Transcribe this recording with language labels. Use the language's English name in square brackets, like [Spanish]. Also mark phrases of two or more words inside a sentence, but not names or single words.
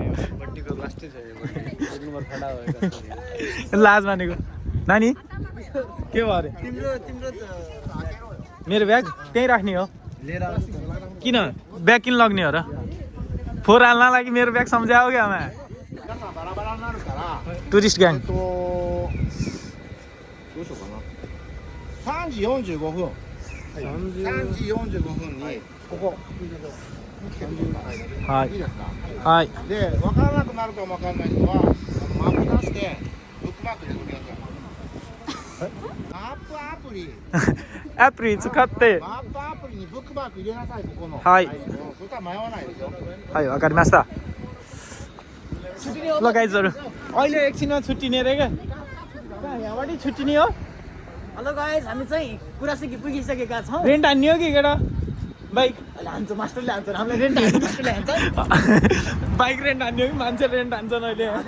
[Nepali] लाज मानेको नानी के भयो अरे मेरो ब्याग त्यहीँ राख्ने हो किन ब्याग किन लग्ने हो र फोहोर हाल्न लागि मेरो ब्याग सम्झाओ क्या आमा [English] tourist gang [Japanese] 3 時45分。3時45分にここ。はい。いいですか。はい。で、分からなくなるかも分からない人はマップ出してブックマーク入れてください。アプリアプリ使ってマップアプリにブックマーク入れなさいここのはいそしたら迷わないでしょはいわかりました [Nepali] ल गाइजहरु अहिले एकछिनमा छुट्टिने रे क्या यहाँबाट छुट्टिने हो [English] hello guys [Nepali] हामी चाहिँ कुरासिकी पुगिसकेका छौँ रेन्ट हान्ने हो कि केटा बाइक हान्छ मास्टरले हान्छ हामीलाई रेन्ट हान्छ मास्टरले हान्छ बाइक रेन्ट हान्ने हो कि मान्छे रेन्ट हान्छन् अहिले